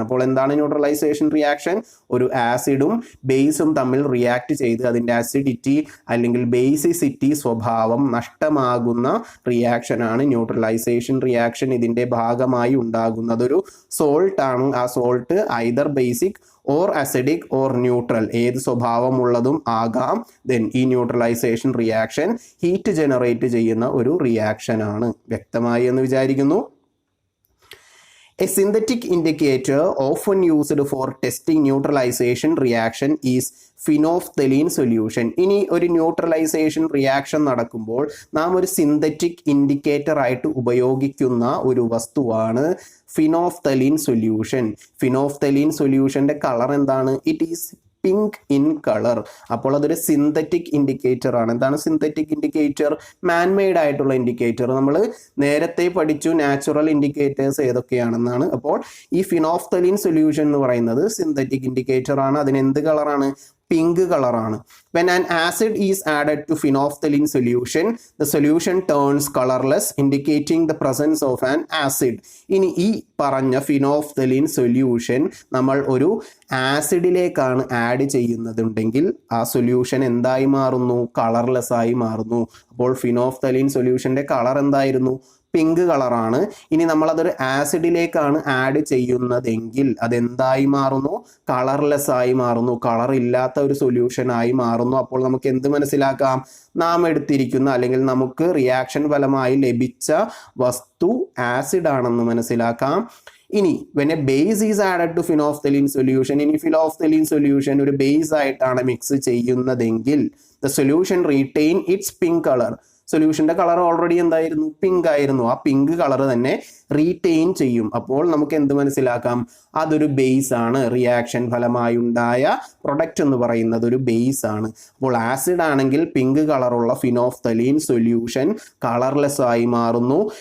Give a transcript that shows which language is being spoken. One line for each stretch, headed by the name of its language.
Malayalam: അപ്പോൾ എന്താണ് neutralisation reaction? ഒരു ആസിഡും ബേസും തമ്മിൽ റിയാക്ട് ചെയ്ത് അതിൻ്റെ അസിഡിറ്റി അല്ലെങ്കിൽ ബേസിസിറ്റി സ്വഭാവം നഷ്ടമാകുന്ന റിയാക്ഷനാണ് ന്യൂട്രലൈസേഷൻ റിയാക്ഷൻ. ഇതിൻ്റെ ഭാഗമായി ഉണ്ടാകുന്നതൊരു സോൾട്ടാണ്. ആ salt
English: either basic or acidic or neutral,
Malayalam: ഏത് സ്വഭാവമുള്ളതും ആകാം. ദെൻ ഈ ന്യൂട്രലൈസേഷൻ റിയാക്ഷൻ ഹീറ്റ് ജനറേറ്റ് ചെയ്യുന്ന ഒരു റിയാക്ഷൻ ആണ്. വ്യക്തമായി എന്ന് വിചാരിക്കുന്നു.
English: A synthetic indicator often used for testing neutralization reaction is phenolphthalein solution.
Malayalam: ഇനി ഒരു ന്യൂട്രലൈസേഷൻ റിയാക്ഷൻ നടക്കുമ്പോൾ നാം ഒരു സിന്തറ്റിക് ഇൻഡിക്കേറ്റർ ആയിട്ട് ഉപയോഗിക്കുന്ന ഒരു വസ്തുവാണ് ഫിനോഫ്തലീൻ സൊല്യൂഷൻ. ഫിനോഫ്തലീൻ സൊല്യൂഷൻ്റെ കളർ എന്താണ്?
English: It is pink in colour.
Malayalam: അപ്പോൾ അതൊരു സിന്തറ്റിക് ഇൻഡിക്കേറ്റർ ആണ്. എന്താണ് സിന്തറ്റിക് ഇൻഡിക്കേറ്റർ? മാൻമെയ്ഡ് ആയിട്ടുള്ള ഇൻഡിക്കേറ്റർ. നമ്മൾ നേരത്തെ പഠിച്ചു നാച്ചുറൽ ഇൻഡിക്കേറ്റേഴ്സ് ഏതൊക്കെയാണെന്നാണ്. അപ്പോൾ ഈ ഫിനോഫ്തലീൻ സൊല്യൂഷൻ എന്ന് പറയുന്നത് സിന്തറ്റിക് ഇൻഡിക്കേറ്റർ ആണ്. അതിന് എന്ത് കളറാണ്? പിങ്ക് കളറാണ്.
English: When an acid is added to phenolphthalein solution, the solution turns colorless, indicating the presence of an acid.
Malayalam: ഇനി ഈ പറഞ്ഞ ഫിനോഫ്തലീൻ സൊല്യൂഷൻ നമ്മൾ ഒരു ആസിഡിലേക്കാണ് ആഡ് ചെയ്യുന്നതുണ്ടെങ്കിൽ ആ സൊല്യൂഷൻ എന്തായി മാറുന്നു? കളർലെസ് ആയി മാറുന്നു. അപ്പോൾ ഫിനോഫ്തലീൻ സൊല്യൂഷൻ്റെ കളർ എന്തായിരുന്നു? പിങ്ക് കളറാണ്. ഇനി നമ്മളതൊരു ആസിഡിലേക്കാണ് ആഡ് ചെയ്യുന്നതെങ്കിൽ അതെന്തായി മാറുന്നു? കളർലെസ് ആയി മാറുന്നു. കളർ ഇല്ലാത്ത ഒരു സൊല്യൂഷൻ ആയി മാറുന്നു. അപ്പോൾ നമുക്ക് എന്ത് മനസ്സിലാക്കാം? നാം എടുത്തിരിക്കുന്ന അല്ലെങ്കിൽ നമുക്ക് റിയാക്ഷൻ ഫലമായി ലഭിച്ച വസ്തു ആസിഡ് ആണെന്ന് മനസ്സിലാക്കാം. ഇനി
English: when a base is added to phenolphthalein solution,
Malayalam: ഇനി ഫിനോഫ്തലീൻ സൊല്യൂഷൻ ഒരു ബേസ് ആയിട്ടാണ് മിക്സ് ചെയ്യുന്നതെങ്കിൽ
English: the solution retain its pink color.
Malayalam: സൊല്യൂഷൻ്റെ colour already എന്തായിരുന്നു, പിങ്ക് ആയിരുന്നു. ആ പിങ്ക് കളർ തന്നെ റീറ്റെയിൻ ചെയ്യും. അപ്പോൾ നമുക്ക് എന്ത് മനസ്സിലാക്കാം, അതൊരു ബേസ് ആണ്. റിയാക്ഷൻ ഫലമായി ഉണ്ടായ പ്രൊഡക്റ്റ് എന്ന് പറയുന്നത് ഒരു ബേസ് ആണ്. അപ്പോൾ ആസിഡ് ആണെങ്കിൽ പിങ്ക് കളറുള്ള ഫിനോഫ്തലീൻ സൊല്യൂഷൻ കളർലെസ് ആയി മാറുന്നു.